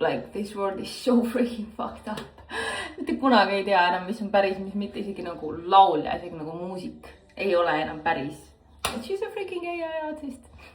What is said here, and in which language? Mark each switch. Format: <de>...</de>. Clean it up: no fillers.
<en>Like this world is so freaking fucked up.</en> <et>Mitte kunagi ei tea enam, mis on päris, mis mitte isegi nagu laulja, isegi nagu muusik ei ole enam päris.</et> <en>But she's a freaking AI artist.</en>